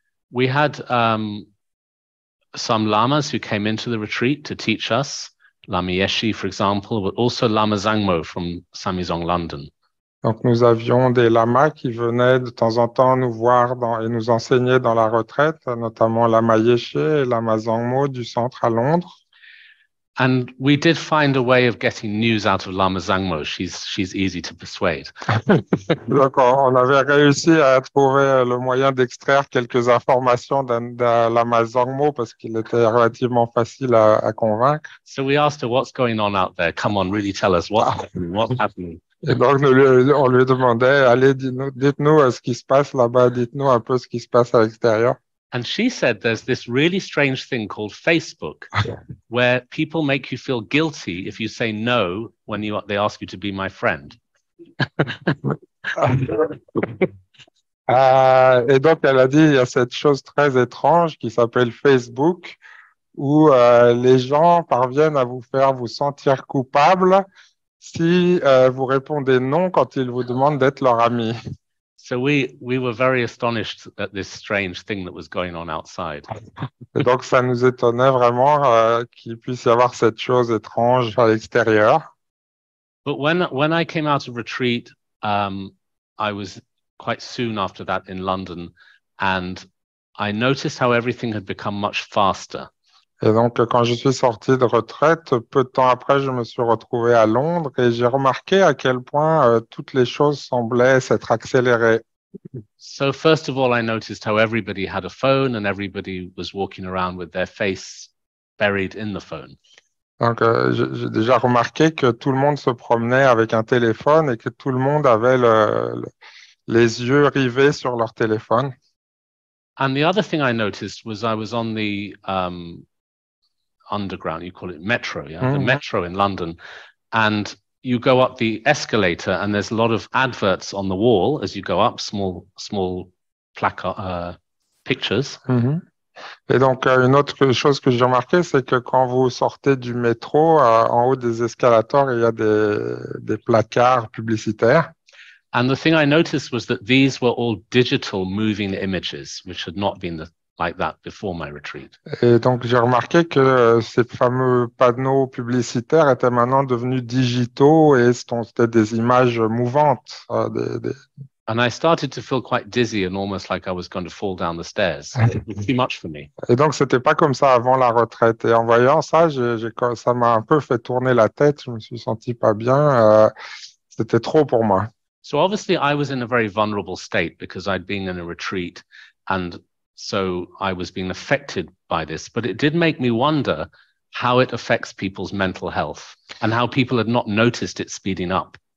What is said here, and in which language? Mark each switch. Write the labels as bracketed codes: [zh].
[en] We had some lamas who came into the retreat to teach us, Lama Yeshe, for example, but also Lama Zangmo from Samizong, London. [fr] Donc, nous avions des lamas qui venaient de temps en temps nous voir et nous enseigner dans la retraite, notamment Lama Yeshe et Lama Zangmo du centre à Londres. [en] And we did find a way of getting news out of Lama Zangmo. She's easy to persuade. [fr] Donc, on avait réussi à trouver le moyen d'extraire quelques informations d'un Lama Zangmo parce qu'il était relativement facile à convaincre. [en] So we asked her, what's going on out there? Come on, really tell us what's happening, what's happening. [fr] Et donc, on lui demandait, allez, dites-nous ce qui se passe là-bas, dites-nous un peu ce qui se passe à l'extérieur. [en] And she said there's this really strange thing called Facebook where people make you feel guilty if you say no when they ask you to be my friend. [fr] Et donc, elle a dit, il y a cette chose très étrange qui s'appelle Facebook, où les gens parviennent à vous faire vous sentir coupable si vous répondez non quand ils vous demandent d'être leur ami. [en] So we were very astonished at this strange thing that was going on outside. [fr] Et donc, ça nous étonnait vraiment qu'il puisse y avoir cette chose étrange à l'extérieur. [en] But when I came out of retreat, I was quite soon after that in London, and I noticed how everything had become much faster. [fr] Et donc, quand je suis sorti de retraite, peu de temps après, je me suis retrouvé à Londres et j'ai remarqué à quel point toutes les choses semblaient s'être accélérées. [en] So first of all, I noticed how everybody had a phone and everybody was walking around with their face buried in the phone. [fr] Donc, j'ai déjà remarqué que tout le monde se promenait avec un téléphone et que tout le monde avait les yeux rivés sur leur téléphone. [en] And the other thing I noticed was I was on the underground, you call it metro, yeah, the metro in London, and you go up the escalator and there's a lot of adverts on the wall as you go up, small placard pictures. [fr] Et donc, une autre chose que j'ai remarqué, c'est que quand vous sortez du métro, en haut des escalators, il y a des placards publicitaires. [en] And the thing I noticed was that these were all digital moving images, which had not been like that before my retreat. [fr] Et donc, j'ai remarqué que ces fameux panneaux publicitaires étaient maintenant devenus digitaux et c'était des images mouvantes. [en] And I started to feel quite dizzy and almost like I was going to fall down the stairs. It was too much for me. [fr] Et donc, c'était pas comme ça avant la retraite. Et en voyant ça, ça m'a un peu fait tourner la tête. Je me suis senti pas bien. C'était trop pour moi. [en] So obviously I was in a very vulnerable state because I'd been in a retreat and so I was being affected by this. But it did make me wonder how it affects people's mental health and how people had not noticed it speeding up.